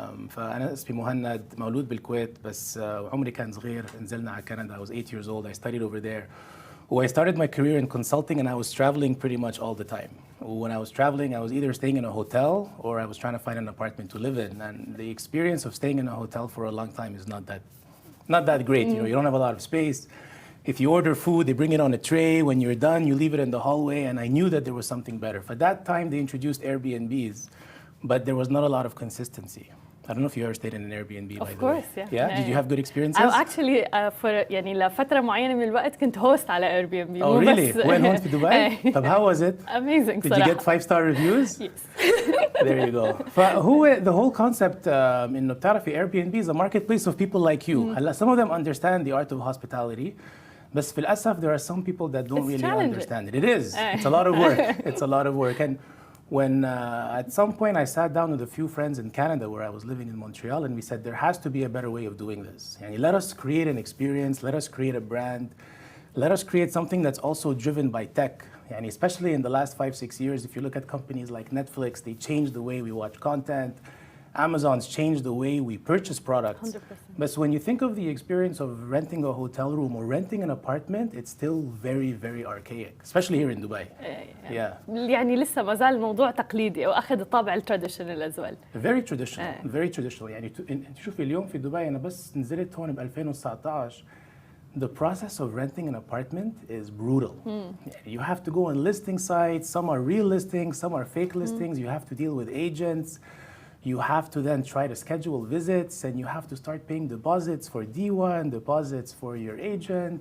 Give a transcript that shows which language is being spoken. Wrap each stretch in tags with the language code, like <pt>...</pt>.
<ar>فأنا اسمي مهند، مولود بالكويت بس عمري كان صغير. نزلنا على كندا.</ar> <en>I was 8 years old. I studied over there. I started my career in consulting and I was traveling pretty much all the time. When I was traveling, I was either staying in a hotel or I was trying to find an apartment to live in. And the experience of staying in a hotel for a long time is not that great. You know, you don't have a lot of space. If you order food, they bring it on a tray. When you're done, you leave it in the hallway. And I knew that there was something better. For that time, they introduced Airbnbs, but there was not a lot of consistency. I don't know if you ever stayed in an Airbnb. Of course, yeah. Did you have good experiences? Actually, for</en> <ar>يعني لفترة معينة من الوقت كنت host على Airbnb.</ar> <en>Oh really? When home to Dubai?</en> <ar>طب</ar> <en>how was it? Amazing. Did you get 5-star reviews? Yes. There you go.</en> <ar>فهو</ar> <en>the whole concept</en> <ar>إنه بتعرفي</ar> <en>Airbnb is a marketplace of people like you.</en> <ar>هلا</ar> <en>some of them understand the art of hospitality.</en> <ar>بس في الأسف</ar> <en>there are some people that don't really understand it. It is. It's a lot of work. It's a lot of work. And when at some point I sat down with a few friends in Canada where I was living in Montreal and we said there has to be a better way of doing this. Yani, let us create an experience, let us create a brand, let us create something that's also driven by tech. Yani, especially in the last 5-6 years, if you look at companies like Netflix, they changed the way we watch content. Amazon's changed the way we purchase products. 100%. But when you think of the experience of renting a hotel room or renting an apartment, it's still very, very archaic, especially here in Dubai. Yeah.</en> <ar>يعني لسه ما زال الموضوع تقليدي أو أخذ الطابع التراديشنال</ar> <en>as well. Very traditional, very traditional.</en> <ar>يعني شوفي اليوم في دبي أنا بس نزلت هون ب 2019.</ar> <en>The process of renting an apartment is brutal. You have to go on listing sites. Some are real listings, some are fake listings. You have to deal with agents. You have to then try to schedule visits and you have to start paying deposits for D1, deposits for your agent.</en>